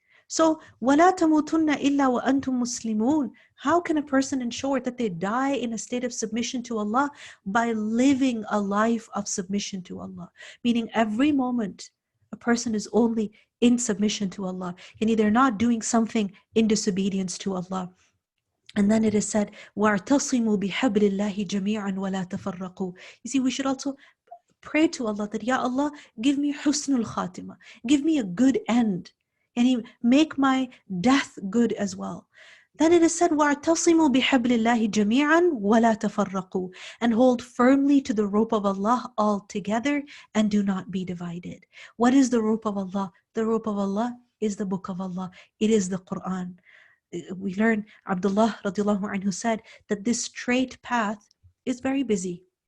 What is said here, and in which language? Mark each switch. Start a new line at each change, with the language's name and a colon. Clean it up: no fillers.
Arabic: So, وَلَا تَمُوتُنَّ إِلَّا وَأَنْتُمْ مُسْلِمُونَ.
English: How can a person ensure that they die in a state of submission to Allah? By living a life of submission to Allah. Meaning every moment a person is only in submission to Allah. They're not doing something in disobedience to Allah. And then it is said,
Arabic: وَاعْتَصِمُوا بِحَبْلِ اللَّهِ جَمِيعًا وَلَا تَفَرَّقُوا.
English: You see, we should also pray to Allah that, Ya Allah, give me husnul khatima. Give me a good end. And He make my death good as well. Then it is said,
Arabic: وَاعْتَصِمُوا بِحَبْلِ اللَّهِ جَمِيعًا وَلَا تَفَرَّقُوا.
English: And hold firmly to the rope of Allah all together and do not be divided. What is the rope of Allah? The rope of Allah is the book of Allah. It is the Quran. We learn, Abdullah radiallahu anhu said that this straight path is very busy.